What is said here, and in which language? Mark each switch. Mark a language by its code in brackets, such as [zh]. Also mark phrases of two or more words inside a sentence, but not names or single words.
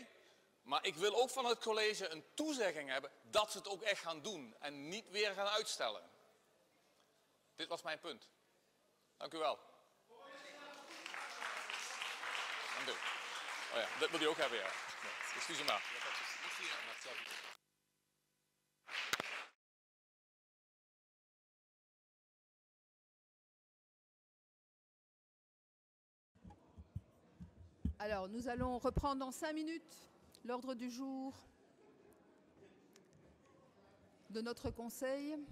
[nl] Maar ik wil ook van het college een toezegging hebben dat ze het ook echt gaan doen. En niet weer gaan uitstellen. Dit was mijn punt. Dank u wel. Dank u. Oh ja, dat wil u ook hebben, ja. Excuus me. [fr] Alors, nous allons reprendre dans 5 minutes l'ordre du jour de notre conseil.